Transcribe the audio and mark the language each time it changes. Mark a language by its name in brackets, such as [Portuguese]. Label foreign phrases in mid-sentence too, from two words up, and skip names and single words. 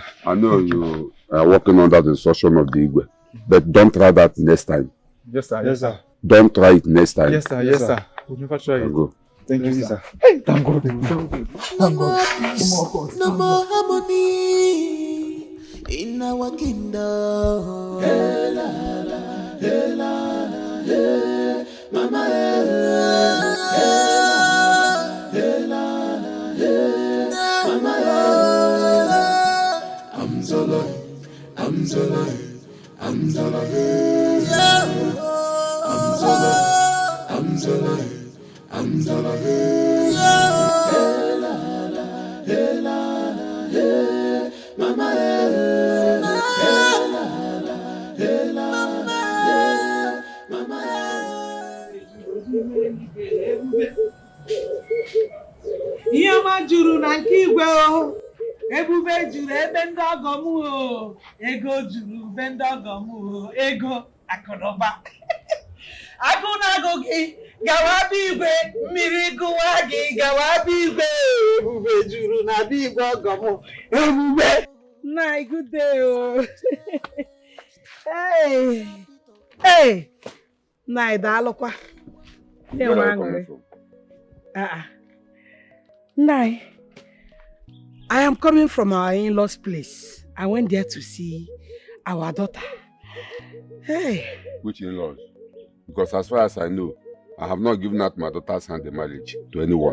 [English] I know you are working under the instruction of the Igwe, but don't try that next time. Yes, sir. Yes, sir. Don't try it next time. Yes, sir. Yes, sir. We'll never try it. Go. Thank you, sir. Hey, thank God. Thank God. No more harmony in our kingdom. Hey, la, la, hey, la, la, hey, mama, hey, hey, la, la, hey, mama, hey. I'm so loyal, I'm so loyal, I'm so loyal, I'm so loyal, I'm so loyal. I'm so lucky. Hey la la, hey la la, hey mama, hey la la, hey la la, mama. [Igbo] Ihe ọma juru na nke igwe o, ebube juru ebe ndị ọgọ m o, ego juru ebe ndị ọgọ m o, ego akụnụba. Agụ na-agụ gị gawa bụ igwe, mmiri gụwa gị gawa bụ igwe, ebube juru na bụ igwe ọgọ m, ebube. Nna, [English] good day o. Hey, [Igbo] nna, daalụkwa. [English] Where are you coming from? Nai, I am coming from our in-laws' place. I went there to see our daughter. Hey. Which in-laws? Because as far as I know, I have not given out my daughter's hand in marriage to anyone.